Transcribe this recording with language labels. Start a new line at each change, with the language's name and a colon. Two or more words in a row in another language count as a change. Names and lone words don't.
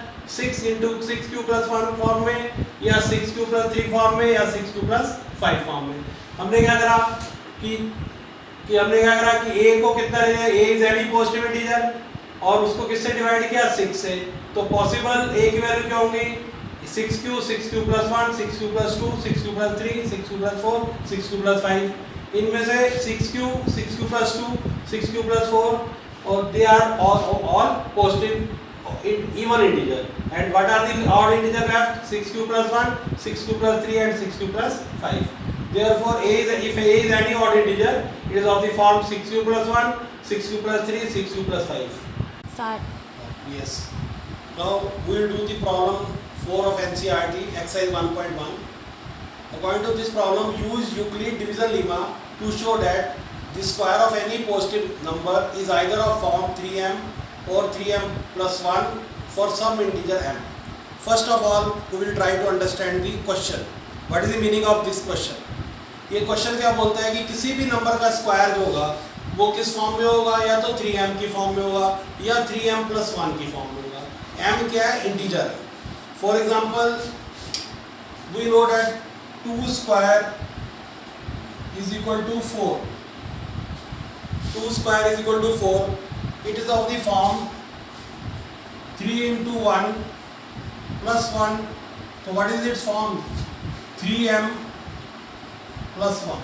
English: 6 into 6q plus 1
Hindi: फॉर्म में या
English: 6q plus 3
Hindi: फॉर्म में या
English: 6q plus 5
Hindi: फॉर्म में. हमने क्या करा कि a को कितना ले लिया? a
English: is any positive integer
Hindi: और उसको किससे डिवाइड किया? 6 से. तो पॉसिबल a की वैल्यू क्या होंगी?
English: 6q, 6q plus 1, 6q plus 2, 6q plus 3, 6q plus 4, 6q plus 5.
Hindi: इनमें से 6q, 6q plus 2, 6q plus 4 और
English: they are all positive even integer. And what are the odd integer left? 6q plus 1, 6q plus 3 and 6q plus 5. Therefore, if A is any odd integer, it is of the form 6q plus 1, 6q plus 3, 6q plus 5. Start. Yes. Now we will do the problem 4 of NCERT, exercise 1.1. According to this problem, use Euclid division lemma to show that the square of any positive number is either of form 3m or 3m plus 1 for some integer m. First of all, we will try to understand the question. What is the meaning of this question?
Hindi: ये क्वेश्चन क्या बोलता है कि किसी भी नंबर का स्क्वायर जो होगा वो किस फॉर्म में होगा, या तो 3m की फॉर्म में होगा या 3m + 1 की फॉर्म में होगा। m क्या है? इंटीजर है।
English: for example we know that 2 square is equal to 4. 2 square is equal to 4. It is of the form 3 into 1 plus 1. So what is its form? 3m plus 1.